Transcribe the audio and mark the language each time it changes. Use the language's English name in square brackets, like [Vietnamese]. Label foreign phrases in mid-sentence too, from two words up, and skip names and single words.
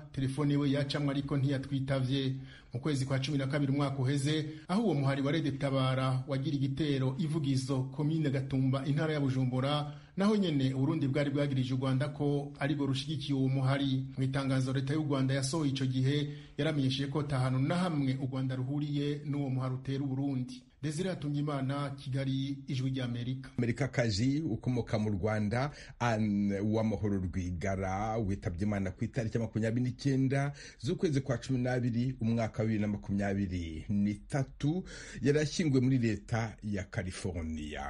[Rundi] Telefone we yacamwe ariko ntiyatwitavye. Mu kwezi kwa 12 umwaka uheze, aho uwo muhari wa Rede Tabara wagira igitero Ivugizo komine Gatumba intara ya Bujumbura, naho nyene Burundi bwari bwagirije u Rwanda ko ariko rushigikiye uwo muhari. Mu itangazo leta y'u Rwanda yasohoye ico gihe yaramenyesheje ko tahano na hamwe u Rwanda ruhuriye n'uwo muhari utera Burundi. Desire Atungimana, Kigali, Ijwi ry'Amerika. [Kinyarwanda] Amerikakazi ukomoka mu Rwanda Anne Uwamahoro Rwigara witabye Imana ku itariki 29 z'ukwezi kwa 12 umwaka wa 2023 yarashyingwe muri leta ya California.